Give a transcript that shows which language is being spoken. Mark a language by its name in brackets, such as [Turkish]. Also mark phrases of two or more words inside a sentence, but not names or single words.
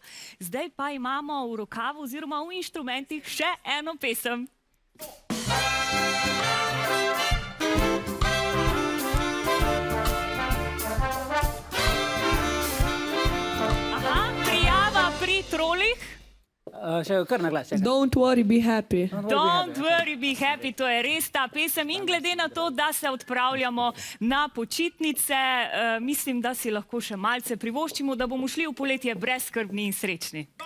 [Slovenian] Zdaj pa imamo v rokavu oziroma v inštrumentih še eno pesem. Aha, prijava pri trolih. Še kar na glas. [English] Don't worry, be happy. Don't worry, be happy, [Slovenian] to je res ta pesem in glede na to, da se odpravljamo na počitnice, mislim, da si lahko še malce privoščimo, da bomo šli v poletje brezskrbni in srečni.